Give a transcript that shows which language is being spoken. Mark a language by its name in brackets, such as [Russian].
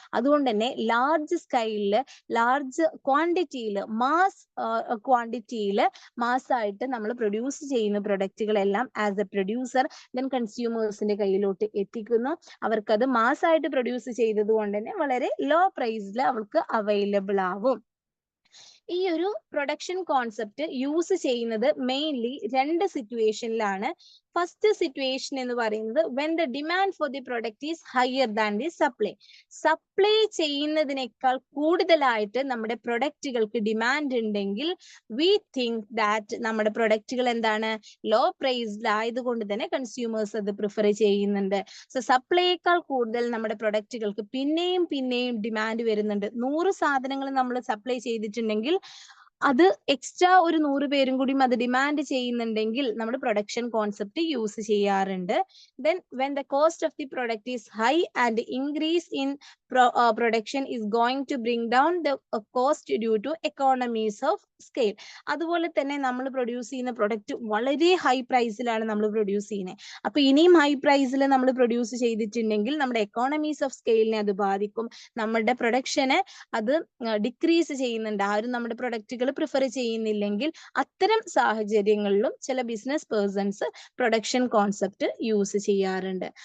[Malayalam] അതുകൊണ്ട് തന്നെ large സ്കെയിലില്, large ക്വാണ്ടിറ്റിയില്, mass ക്വാണ്ടിറ്റിയില്, മാസ്സായിട്ട് നമ്മൾ പ്രൊഡ്യൂസ് ചെയ്യുന്ന പ്രൊഡക്റ്റുകളെല്ലാം ആസ് എ പ്രൊഡ്യൂസർ ദെൻ കൺസ്യൂമേഴ്സിന്റെ കയ്യിലോട്ട് എത്തിക്കുന്നു. അവർക്കത് മാസ്സായിട്ട് പ്രൊഡ്യൂസ് ചെയ്തത് കൊണ്ട് തന്നെ വളരെ ലോ പ്രൈസിൽ അവർക്ക് അവൈലബിൾ ആവും. ഈ ഒരു പ്രൊഡക്ഷൻ കോൺസെപ്റ്റ് യൂസ് ചെയ്യുന്നത് മെയിൻലി രണ്ട് സിറ്റുവേഷനിലാണ്. [English] first situation [Malayalam] എന്ന് പറയുന്നത് [English] when the demand for the product is higher than the supply. [Malayalam] Supply ചെയ്യുന്നതിനേക്കാൾ കൂടുതലായിട്ട് നമ്മുടെ പ്രൊഡക്റ്റുകൾക്ക് ഡിമാൻഡ് ഉണ്ടെങ്കിൽ [English] we think that [Malayalam] നമ്മുടെ പ്രൊഡക്റ്റുകൾ എന്താണ്, ലോ പ്രൈസ്ഡ് ആയതുകൊണ്ട് തന്നെ കൺസ്യൂമേഴ്സ് അത് പ്രിഫർ ചെയ്യുന്നുണ്ട്. സോ സപ്ലൈയേക്കാൾ കൂടുതൽ നമ്മുടെ പ്രൊഡക്റ്റുകൾക്ക് പിന്നെയും പിന്നെയും ഡിമാൻഡ് വരുന്നുണ്ട്. 100 സാധനങ്ങൾ നമ്മൾ സപ്ലൈ ചെയ്തിട്ടുണ്ടെങ്കിൽ അത് എക്സ്ട്രാ ഒരു 100 പേരും കൂടി അത് ഡിമാൻഡ് ചെയ്യുന്നുണ്ടെങ്കിൽ നമ്മൾ പ്രൊഡക്ഷൻ കോൺസെപ്റ്റ് യൂസ് ചെയ്യാറുണ്ട്. [English] Then when the cost of the product is high and increase in production is going to bring down the cost due to economies of scale. [Malayalam] അതുപോലെ തന്നെ നമ്മൾ പ്രൊഡ്യൂസ് ചെയ്യുന്ന പ്രൊഡക്റ്റ് വളരെ high പ്രൈസിലാണ് നമ്മൾ produce ചെയ്യുന്നത്. അപ്പൊ ഇനിയും ഹൈ പ്രൈസിൽ നമ്മൾ പ്രൊഡ്യൂസ് ചെയ്തിട്ടുണ്ടെങ്കിൽ നമ്മുടെ എക്കോണമീസ് ഓഫ് സ്കെയിലിനെ അത് ബാധിക്കും. നമ്മുടെ പ്രൊഡക്ഷനെ അത് ഡിക്രീസ് ചെയ്യുന്നുണ്ട്. ആരും നമ്മുടെ പ്രൊഡക്റ്റുകൾ പ്രിഫർ ചെയ്യുന്നില്ലെങ്കിൽ അത്തരം സാഹചര്യങ്ങളിലും ചില business persons production concept use ചെയ്യാറുണ്ട്.